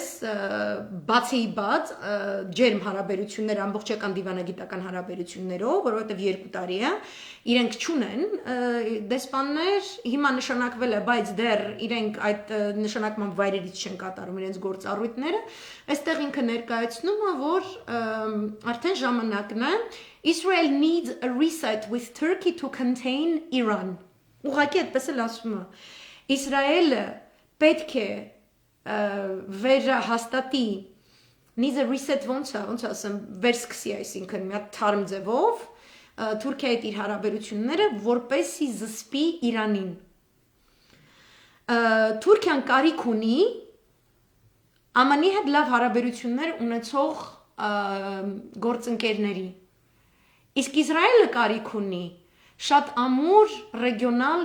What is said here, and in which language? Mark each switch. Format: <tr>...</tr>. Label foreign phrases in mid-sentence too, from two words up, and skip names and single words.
<hy>բացեիբաց ջերմ հարաբերություններ, ամբողջական դիվանագիտական հարաբերություններով, որովհետև 2 տարի է, իրենք չունեն դեսպաններ, հիմա նշանակվել է, բայց դեռ իրենք այդ նշանակման վայրերից չեն կատարում իրենց գործառույթները, այստեղ ինքը ներկայացնում է, որ արդեն ժամանակն է,</hy> <en>Israel needs a reset with Turkey to contain Iran.</en> <hy>Ուղղակի այդպես էլ ասում է, Իսրայելը պետք է վերահաստատի,</hy> <en>needs a reset</en> <hy>ոնց ասեմ, վերսկսի, այսինքն մի հատ թարմ ձևով, Թուրքիայի հետ իր հարաբերությունները, որպեսզի զսպի Իրանին։ Թուրքիան կարիք ունի ԱՄՆ-ի հետ լավ հարաբերություններ ունեցող գործընկերների, իսկ Իսրայելը կարիք ունի շատ ամուր ռեգիոնալ</hy>